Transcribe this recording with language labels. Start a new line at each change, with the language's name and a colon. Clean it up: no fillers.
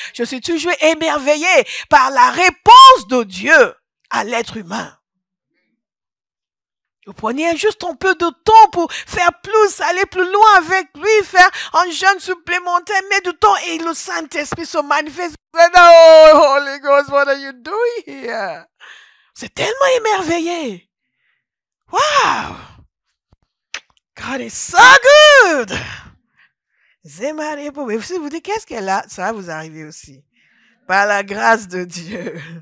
French: Je suis toujours émerveillé par la réponse de Dieu à l'être humain. Vous preniez juste un peu de temps pour faire plus, aller plus loin avec lui, faire un jeûne supplémentaire, mettre du temps et le Saint-Esprit se manifeste.
English: Oh, Holy Ghost, what are you doing here?
French: C'est tellement émerveillé. Wow!
English: God is so good!
French: Mais si vous dites, qu'est-ce qu'elle a? Ça va vous arriver aussi. Par la grâce de Dieu.